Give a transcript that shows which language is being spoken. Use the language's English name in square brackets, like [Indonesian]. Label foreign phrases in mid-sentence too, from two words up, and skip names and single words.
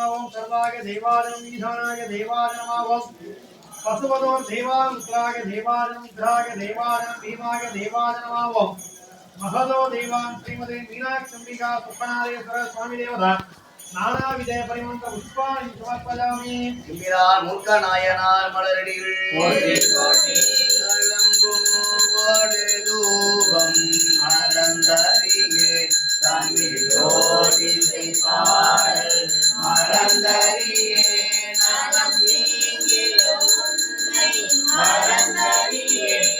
[Sanskrit] ओं सर्वाय देवाय नमः. ईशानाय देवाय नमः. ओं पशुपतोर देवाय रुद्राय देवाय नमः. रुद्राय देवाय नमः. भीमाय देवाय नमः. ओं महदो देवां श्रीमते मीनाक्षम्बिका सुप्रादेश्वर स्वामी देवता नानाविध परिमंत्र पुष्पाणि समर्पयामि. [Tamil] மூர்க்க நாயனார் மலரடிகள் தூபம் மறந்தறியே தமிழோடி பாடல் மறந்தறியே நலம் நீங்கிய உன்னை மறந்தறியே